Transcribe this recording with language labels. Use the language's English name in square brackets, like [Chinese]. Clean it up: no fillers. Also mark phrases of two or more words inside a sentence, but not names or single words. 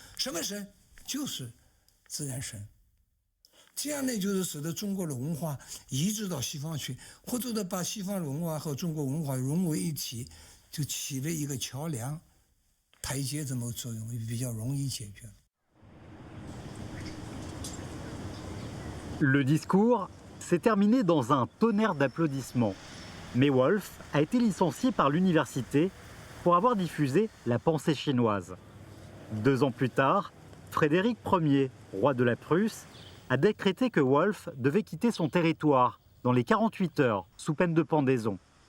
[Chinese] 什么神？就是自然神。这样呢，就是使得中国的文化移植到西方去，或者呢把西方文化和中国文化融为一体，就起了一个桥梁、台阶这么作用，比较容易解决。 [French] Le discours s'est terminé dans un tonnerre d'applaudissements. Mais Wolff a été licencié par l'université pour avoir diffusé la pensée chinoise. 2 ans plus tard, Frédéric Ier, roi de la Prusse, a décrété que Wolff devait quitter son territoire dans les 48 heures, sous peine de pendaison.